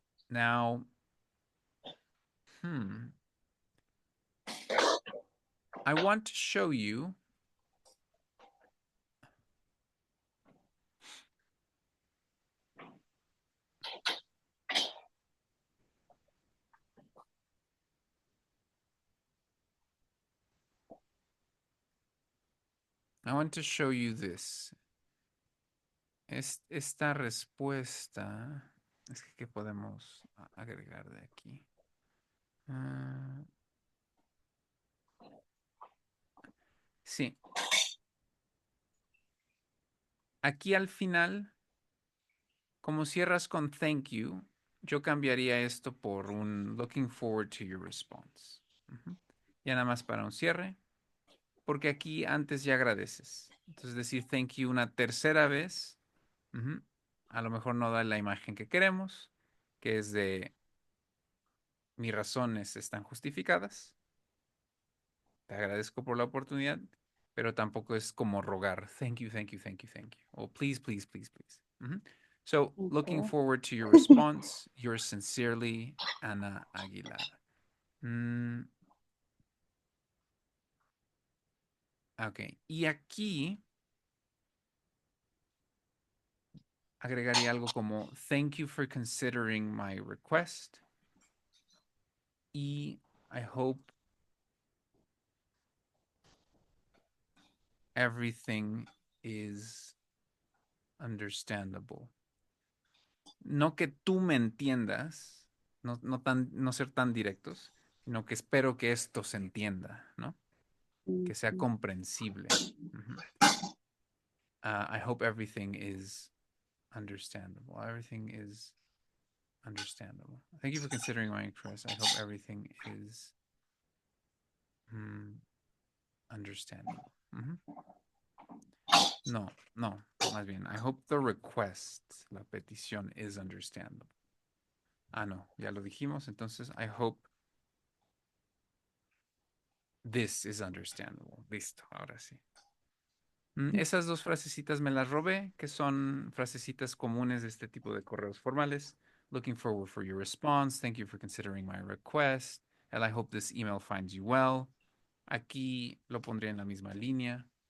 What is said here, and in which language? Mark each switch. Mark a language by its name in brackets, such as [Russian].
[English] Now, I want to show you this. [Spanish] Esta respuesta. Es que, ¿qué podemos agregar de aquí? Sí. Aquí al final, como cierras con thank you, yo cambiaría esto por un [English] looking forward to your response. [Spanish] Ya nada más para un cierre, porque aquí antes ya agradeces. Entonces decir [English] thank you [Spanish] una tercera vez, a lo mejor no da la imagen que queremos, que es de mis razones están justificadas. Te agradezco por la oportunidad, pero tampoco es como rogar. [English] Thank you, thank you, thank you, thank you. Oh, please, please, please, please. So, looking Okay. forward to your response. Yours sincerely, Ana Aguilar. [Spanish] Ok. Y aquí agregaría algo como [English] thank you for considering my request. [Spanish] Y [English] I hope everything is understandable. [Spanish] no que tú me entiendas, no ser tan directos, sino que espero que esto se entienda, ¿no? Que sea comprensible. Ujú. [English] I hope everything is understandable. Everything is understandable. Thank you for considering my request. I hope everything is understandable. [Spanish] Ujú. No, más bien. [English] I hope the request, [Spanish] la petición, [English] is understandable. [Spanish] No, ya lo dijimos. Entonces, [English] I hope this is understandable. [Spanish] Listo, ahora sí. Esas dos frasecitas me las robé, que son frasecitas comunes de este tipo de correos formales. [English] Looking forward for your response. Thank you for considering my request. And I hope this email finds you well. [Spanish] Aquí lo pondré en la misma línea.